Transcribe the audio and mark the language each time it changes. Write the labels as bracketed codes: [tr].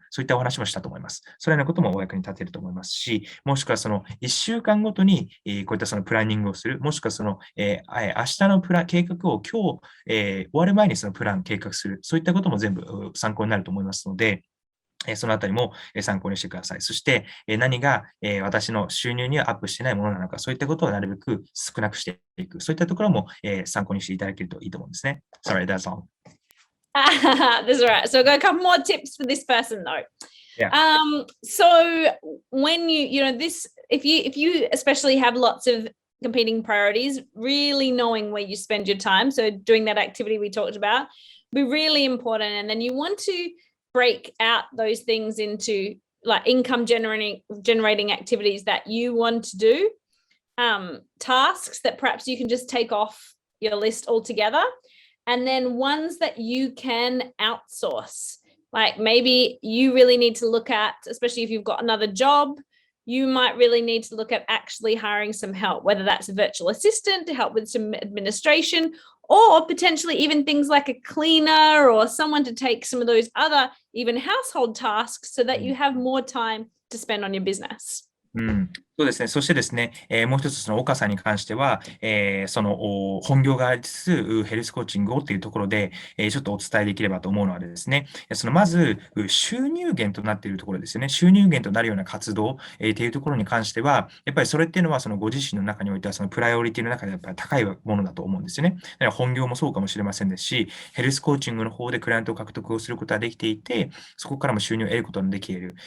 [ja] そういったお話もしたと思います。それらのこともお役に立てると思いますし、もしくはその1週間ごとに、こういったそのプランニングをする、もしくはその、明日の計画を今日、終わる前にそのプラン計画する、そういったことも全部参考になると思いますので、そのあたりも参考にしてください。そして、何が私の収入にはアップしてないものなのか、そういったことをなるべく少なくしていく。そういったところも参考にしていただけるといいと思うんですね。 [en] Sorry, that's all. That's all right. So I've got a couple more tips for this person though. Yeah. So when this, if you especially have lots of competing priorities, really knowing where you spend your time. So doing that activity we talked about be really important. And then you want to break out those things into like income generating activities that you want to do, tasks that perhaps you can just take off your list altogether. And then ones that you can outsource, like maybe you really need to look at, especially if you've got another job, you might really need to look at actually hiring some help, whether that's a virtual assistant to help with some administration, or potentially even things like a cleaner or someone to take some of those other even household tasks so that you have more time to spend on your business. [ja] そうですね。そしてですね、もう一つその岡さんに関しては、その本業がありつつ、ヘルスコーチングをというところで、ちょっとお伝えできればと思うのはですね、そのまず収入源となっているところですよね。収入源となるような活動、っていうところに関しては、やっぱりそれっていうのはそのご自身の中においてはそのプライオリティの中でやっぱり高いものだと思うんですよね。だから本業もそうかもしれませんですし、ヘルスコーチングの方でクライアントを獲得をすることができていて、そこからも収入を得ることができている。